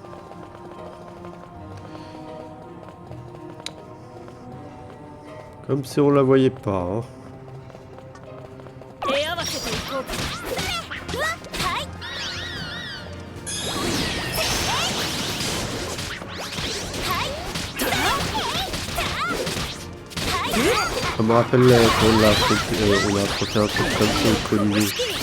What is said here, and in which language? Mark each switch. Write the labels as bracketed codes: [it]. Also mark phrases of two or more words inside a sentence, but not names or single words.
[fr] Comme si on la voyait pas. Hein. [ja] 手合わせていこうか。 [fr] Ça me rappelle qu'on a affronté un truc comme ça au Colisée.